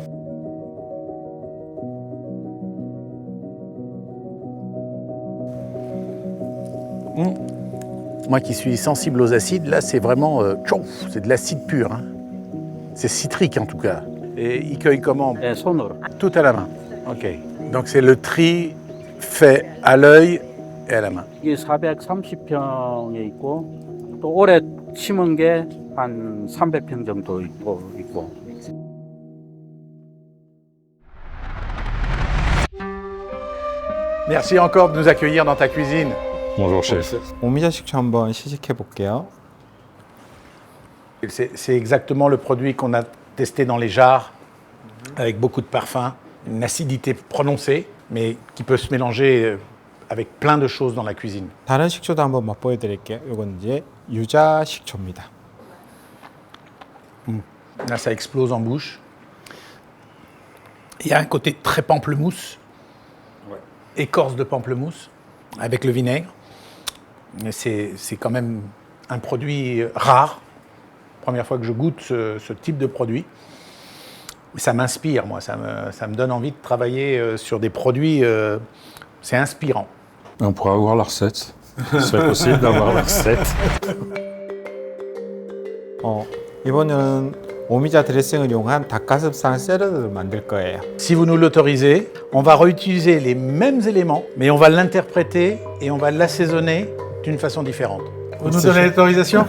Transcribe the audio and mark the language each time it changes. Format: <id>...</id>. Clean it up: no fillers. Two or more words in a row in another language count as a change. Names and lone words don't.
<fr>Moi qui suis sensible aux acides, là c'est vraiment c'est de l'acide pur. Hein. C'est citrique en tout cas. Et il cueille comment? Tout à la main. Ok. Donc c'est le tri fait à l'œil et à la main.</fr> <ko>이게 430평에 있고 또 올해 심은 게 한 300평 정도 있고.</ko> <fr>Merci encore de nous accueillir dans ta cuisine. Bonjour, chef.</fr> <ko>오미자 식초 한번 시식해 볼게요.</ko> <fr>C'est exactement le produit qu'on a testé dans les jarres, avec beaucoup de parfum, une acidité prononcée, mais qui peut se mélanger avec plein de choses dans la cuisine.</fr> <ko>다른 식초도 한번 맛보여 드릴게요. 이건 이제 유자 식초입니다.</ko> <fr>Là, ça explose en bouche. Il y a un côté très pamplemousse, écorce de pamplemousse, avec le vinaigre. C'est quand même un produit rare. Première fois que je goûte ce type de produit. Ça m'inspire, moi. Ça me donne envie de travailler sur des produits. C'est inspirant. On pourra avoir la recette. Ce serait possible d'avoir la recette.</fr> <ko>이번에는 오미자 드레싱을 이용한 닭가슴살 샐러드를 만들 거예요.</ko> <fr>Si vous nous l'autorisez, on va réutiliser les mêmes éléments, mais on va l'interpréter et on va l'assaisonner d'une façon différente. Vous nous donnez l'autorisation?</fr>